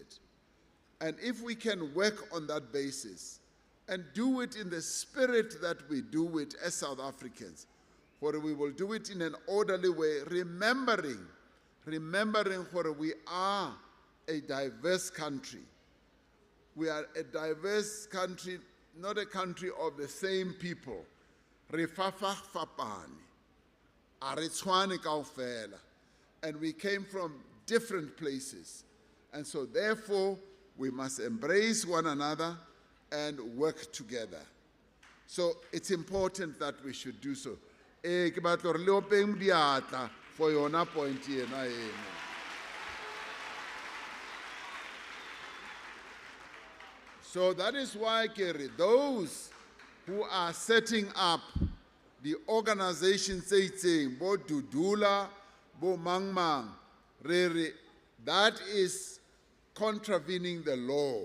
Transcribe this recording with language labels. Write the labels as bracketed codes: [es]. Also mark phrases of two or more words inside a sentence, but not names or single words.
[en] And if we can work on that basis and do it in the spirit that we do it as South Africans, where we will do it in an orderly way, remembering where we are a diverse country. We are a diverse country, not a country of the same people. [st] Re fapane, a re tshwane kaofela. [en] And we came from different places. And so therefore, we must embrace one another and work together. So it's important that we should do so. [st] Ke batla re le openg diatla for yona point ena eno. [en] So that is why, Kerry, those who are setting up the organization saying, Bo Dudula, Bo Mangmang, Rere, that is contravening the law.